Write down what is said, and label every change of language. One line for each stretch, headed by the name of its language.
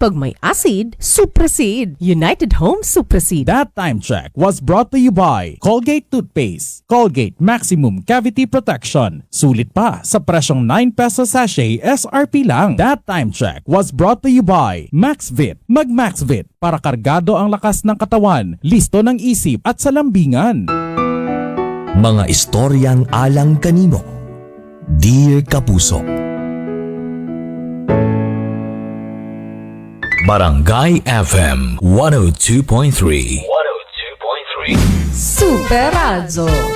Filipino: Pag may acid, Supraseed. United Home Supraseed.
English: That time check was brought to you by Colgate Toothpaste.
Filipino: Colgate Maximum Cavity Protection. Sulit pa sa presyong 9 peso sachet SRP lang.
English: That time check was brought to you by MaxVit.
Filipino: Mag MaxVit para kargado ang lakas ng katawan, listo ng isip at sa lambingan.
Cebuano: Mga istoryang alang kanimo.
English: Dear Kapuso. Barangay FM 102.3. Super Radio.